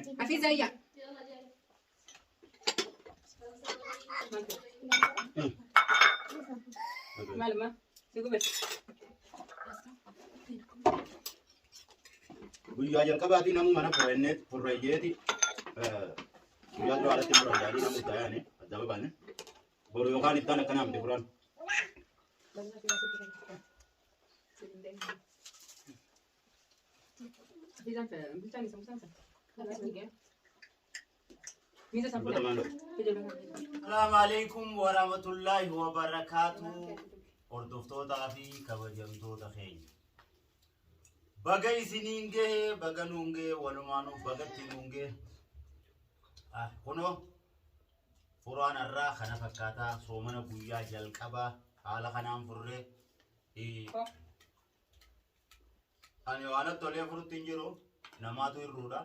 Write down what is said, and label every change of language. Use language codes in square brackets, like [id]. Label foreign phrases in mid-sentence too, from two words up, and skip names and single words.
[om] Hafiz Ayya. Malma, sigu bes. Guyyaa jalqabaatii namu mana furreeyyeeti guyyaa dura alatti furreeyyaanii namu taa'anii adda babaanne boru yookaan ittaan akkana hamte furan. [ar] السلام عليكم ورحمة الله وبركاته. [om] Hordoftoota fi kabajamtoota keenya. Baga isiniin gahe, baga nuun gahe, walumaanuu bagatti nuun gahe. Kunoo furaan irraa kana fakkaataa soomana guyyaa jalqabaa haala kanaan furree ani waan tolee furutti hin jiru namaatu hirruudha.